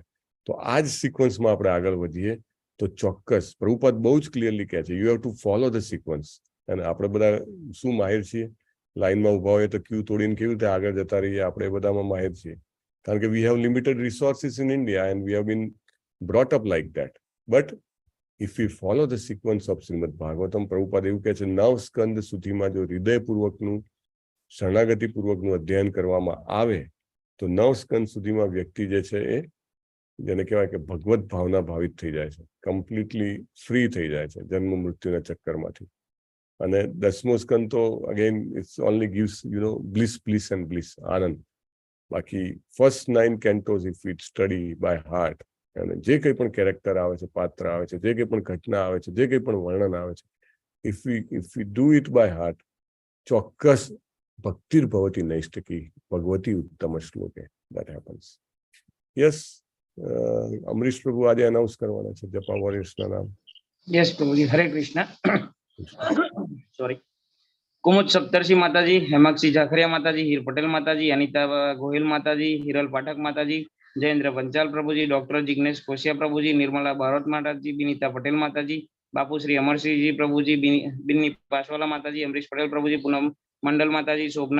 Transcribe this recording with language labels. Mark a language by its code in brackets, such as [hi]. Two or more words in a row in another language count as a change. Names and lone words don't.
[gu] તો આ જ સિક્વન્સમાં આપણે આગળ વધીએ તો ચોક્કસ પ્રભુપાદ બહુ જ ક્લિયરલી કહે છે, [en] you have to follow the sequence. [gu] અને આપણે બધા શું માહિર છીએ? લાઈનમાં ઊભા હોઈએ તો ક્યુ તોડીને કેવી રીતે આગળ જતા રહીએ, આપણે એ બધામાં માહિર છીએ. કારણ કે [en] we have limited resources in India and we have been brought up like that. બટ if we follow the sequence of Srimad Bhagavatam, [gu] પ્રભુપાદ એવું કહે છે 9 સ્કંદ સુધીમાં જો હૃદયપૂર્વકનું શરણાગતિપૂર્વકનું અધ્યયન કરવામાં આવે તો 9 સ્કંદ સુધીમાં વ્યક્તિ જે છે એ જેને કહેવાય કે ભગવત ભાવના ભાવિત થઈ જાય છે, કમ્પ્લીટલી ફ્રી થઈ જાય છે જન્મ મૃત્યુના ચક્કરમાંથી. અને 10મો સ્કંદ તો [en] again it's only gives bliss, bliss and bliss, આનંદ. [gu] બાકી [en] first 9 cantos if we study by heart, [gu] અને જે કંઈ પણ કેરેક્ટર આવે છે, પાત્ર આવે છે, જે કંઈ પણ ઘટના આવે છે, જે કંઈ પણ વર્ણન આવે છે, [en] if we do it by heart, [gu] ચોક્કસ [sa] भक्तिर्भवति नैष्ठिकी भगवत्युत्तमश्लोके [en] that happens. [gu] યસ, અમરીશ પ્રભુ આજે અનાઉન્સ કરવાના છે જપા વોરિયર્સના નામ. યસ પ્રભુજી, હરે કૃષ્ણ. સોરી. કુમુદ સપ્તર્ષિ માતાજી, હેમાક્ષી જાખરિયા માતાજી, હીર પટેલ માતાજી, અનિતા ગોહિલ માતાજી, હિરલ પાઠક માતાજી, જયેન્દ્ર પંચાલ પ્રભુજી, ડોક્ટર જિગ્નેશ કોશિયા પ્રભુજી, નિર્મલા ભારત માતાજી, બિનિતા પટેલ માતાજી, બાપુ શ્રી અમરસિંહજી પ્રભુજી, બિન્ની પાસવાલા માતાજી, અમરીશ પટેલ પ્રભુજી, પૂનમ મંડલ માતાજી, શોભના